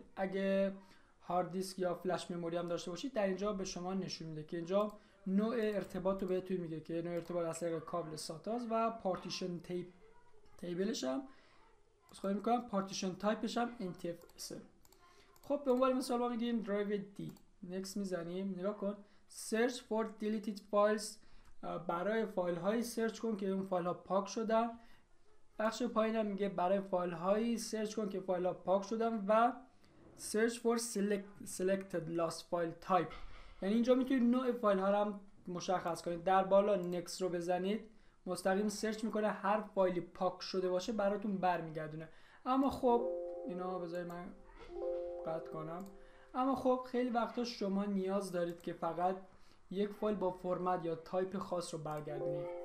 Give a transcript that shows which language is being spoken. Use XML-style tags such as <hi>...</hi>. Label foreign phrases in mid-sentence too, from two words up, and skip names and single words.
<fa>اگه</fa> <en>hard disk</en> <fa>یا</fa> <en>flash memory</en> <fa>هم داشته باشید در اینجا به شما نشون میده که اینجا نوع ارتباط رو بهتون میگه که نوع ارتباط از طریق کابل ساتاز و پارتیشن تیبلش هم خواهی میکنم پارتیشن تایپش هم NTFS. خب به عنوان مثال ما میگیم درایو دی، نکست میزنیم. نگاه کن</fa> <en>search for deleted files،</en> <fa>برای فایل هایی سرچ کن که اون فایل ها پاک شدن. بخش پایین هم میگه برای فایل هایی سرچ کن که فایل ها پاک شدن و</fa> <en>search for selected lost file type،</en> <fa>یعنی اینجا میتونید نوع فایل ها رو هم مشخص کنید. در بالا نکست رو بزنید مستقیم سرچ میکنه، هر فایلی پاک شده باشه براتون برمیگردونه. اما خب اینا بذارید من قطع کنم. اما خب خیلی وقتا شما نیاز دارید که فقط یک فایل با فرمت یا تایپ خاص رو برگردونید.</fa>